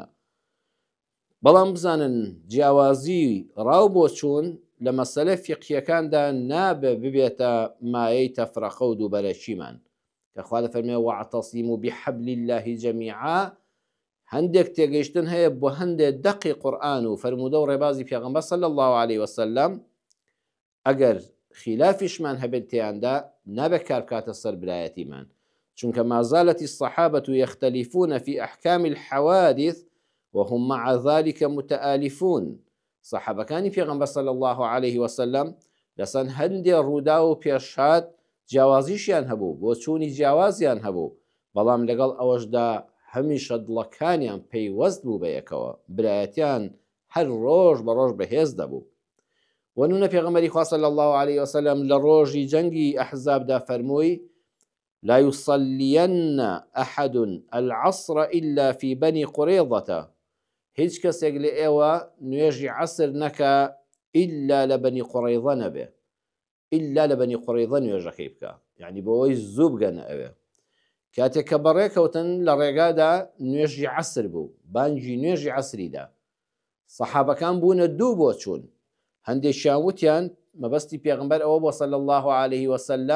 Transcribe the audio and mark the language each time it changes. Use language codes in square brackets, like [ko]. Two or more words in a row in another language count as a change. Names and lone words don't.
[ckb] بەڵام بزانن جیاوازی ڕاو بۆ چوون لە مەسەلە فیقهیەکاندا نابێ ببێتە مایەی تەفرەقە و دووبەرەچیمان، کە خوا دەفەرمێ [ar] وەعتەسیموا بحەبلی الله جەمیعا. [ckb] هەندێک تێگەیشتن هەیە بۆ هەندێک دەقی قورئان و فەرموودە و ڕێبازی پێغەمبەر [ar] صلی الله عليه وسلم، [ckb] ئەگەر خلافیشمان هەبێت تێیاندا نابێت کار بکاتە سەر برایەتیمان، چونکە [ar] ما زالت الصحابة يختلفون في أحكام الحوادث وهم مع ذلك متآلفون. [ckb] صحابەکانی پێغەمبەر [ar] صلی الله عليه وسلم [ckb] لەسەن هەندێ ڕوودا و پێشهات جیاوازیشیان هەبوو بۆ چوونی جیاوازیان هەبوو بەڵام لەگەڵ ئەوەشدا هەمیشە دڵەکانیان پەیوەست بوو بە یەکەوە برایەتیان هەر ڕۆژ بە ڕۆژ بەهێز دەبوو وەنونە پێغەمبەری خوا [ar] صلی الله عليه وسلم [ckb] لە ڕۆژی جەنگی ئەحزابدا فەرمووی [ar] لا يصلين أحد العصر إلا في بني قريظة [ckb] هیچ کەسێک لە ئێوە نوێژی عەسر نەکا ئیلا لە بەنی قوڕەیضە نەبێ ئیلا لە بەنی قوڕەیضە نوێژەکەی بکە یعنی بۆەوەی زوو بگەنە ئەوێ کاتێک کە بەڕێکەوتن لە ڕێگادا نوێژی عەسر بوو بانگی نوێژی عەسریدا سەحابەکان بوونە دوو بۆ چوون هەندێکیان وتیان مەبەستی پێغەمبەر ئەوە بۆ [ar] صلی الله عليه وسلم